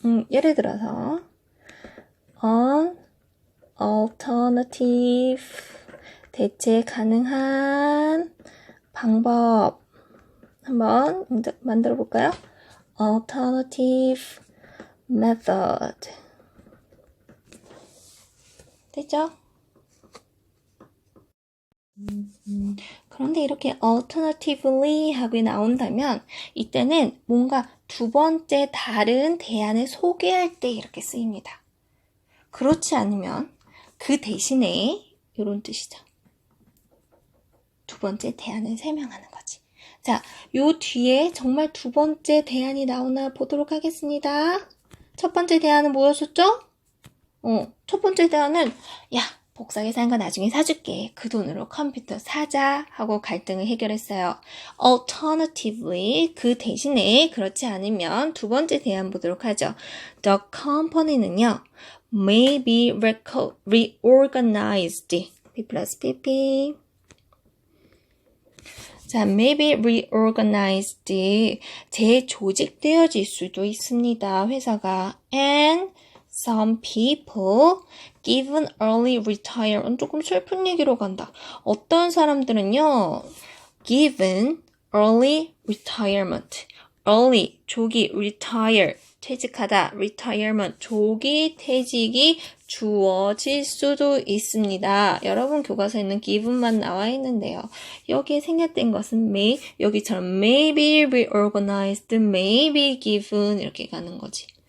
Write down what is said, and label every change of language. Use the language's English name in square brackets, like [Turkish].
[Korean] 예를 들어서 [English] on alternative [Korean] 대체 가능한 방법 한번 만들어 볼까요? [English] alternative method [Korean] 됐죠? 그런데 이렇게 alternatively 하고 나온다면 이때는 뭔가 두 번째 다른 대안을 소개할 때 이렇게 쓰입니다. 그렇지 않으면 그 대신에 이런 뜻이죠. 두 번째 대안을 설명하는 거지. 자, 요 뒤에 정말 두 번째 대안이 나오나 보도록 하겠습니다. 첫 번째 대안은 뭐였었죠? 첫 번째 대안은 복사기 산 거 나중에 사줄게. 그 돈으로 컴퓨터 사자 하고 갈등을 해결했어요. Alternatively 그 대신에 그렇지 않으면 두 번째 대안 보도록 하죠. [English] The company는요. may be reorganized. P plus PP. [Korean] 자, [English] may be reorganized. [Korean] 재조직되어질 수도 있습니다. 회사가. [English] And Some people given early retirement. [Korean] 조금 슬픈 얘기로 간다. 어떤 사람들은요, [English] given early retirement. [Korean] early, 조기, retire, 퇴직하다, retirement, 조기 퇴직이 주어질 수도 있습니다. 여러분 교과서에 있는 given만 나와 있는데요. 여기에 생략된 것은 may, 여기처럼 [English] may be reorganized, may be given [Korean] 이렇게 가는 거지.